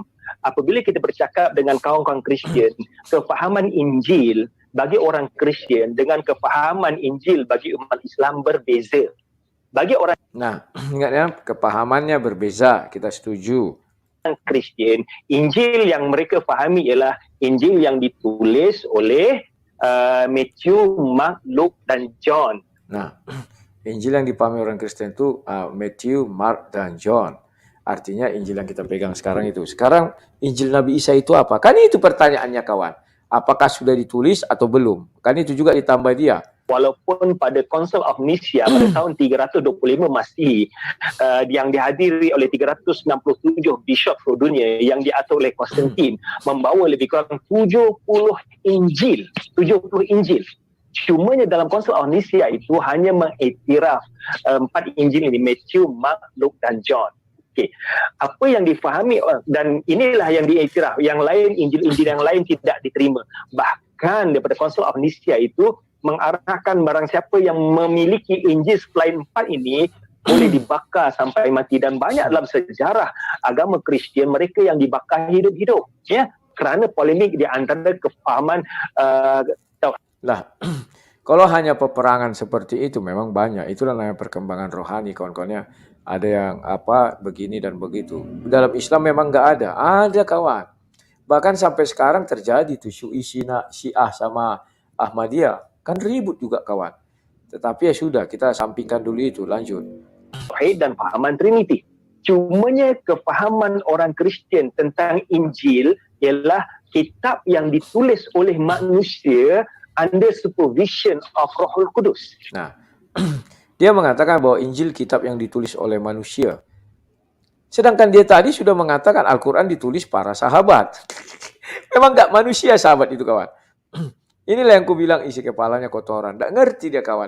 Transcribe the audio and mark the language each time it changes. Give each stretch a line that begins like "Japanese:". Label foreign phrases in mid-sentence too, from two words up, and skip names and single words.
Malay: Apabila kita bercakap dengan kawan-kawan Kristian, kefahaman Injil bagi orang Kristian dengan kefahaman Injil bagi umat Islam berbeza. Bagi orang
Indonesian: ingat ya, kepahamannya berbeza, kita setuju.
Malay: Kristian, Injil yang mereka fahami ialah Injil yang ditulis oleh Matthew, Mark, Luke dan John.
Indonesian: Nah, Injil yang dipahami orang Kristen itu Matthew, Mark, dan John. Artinya Injil yang kita pegang sekarang itu. Sekarang Injil Nabi Isa itu apa? Kan itu pertanyaannya kawan. Apakah sudah ditulis atau belum? Kan itu juga ditambah dia.
Malay: Walaupun pada Council of Nicaea pada tahun 325 masih yang dihadiri oleh 367 bishop seluruh dunia yang diatur oleh Konstantin membawa lebih kurang 70 Injil. Cumanya dalam Council of Nicaea itu hanya mengiktiraf 4 Injil ini, Matthew, Mark, Luke dan John. Okay. Apa yang difahami dan inilah yang diiktiraf, yang lain Injil-Injil yang lain tidak diterima. Bahkan daripada Council of Nicaea itu mengarahkan barang siapa yang memiliki Injil selain 4 ini boleh dibakar sampai mati, dan banyak dalam sejarah agama Kristian mereka yang dibakar hidup-hidup ya kerana polemik di antara kefahaman
Indonesian: kalau hanya peperangan seperti itu memang banyak. Itulah namanya perkembangan rohani kawan-kawannya. Ada yang begini dan begitu. Dalam Islam memang nggak ada. Ada kawan. Bahkan sampai sekarang terjadi tuh Syiah sama Ahmadiyah. Kan ribut juga kawan. Tetapi ya sudah, kita sampingkan dulu itu, lanjut. Tauhid dan pahaman Trinity.
Malay: Cumanya kefahaman orang Kristian tentang Injil ialah kitab yang ditulis oleh manusia
English: under supervision of
Malay: Rohul Kudus.
Indonesian: Nah, dia mengatakan bahwa Injil kitab yang ditulis oleh manusia. Sedangkan dia tadi sudah mengatakan Al-Quran ditulis para sahabat. Memang nggak manusia sahabat itu kawan. Inilah yang ku bilang isi kepalanya kotoran. Nggak ngerti dia kawan.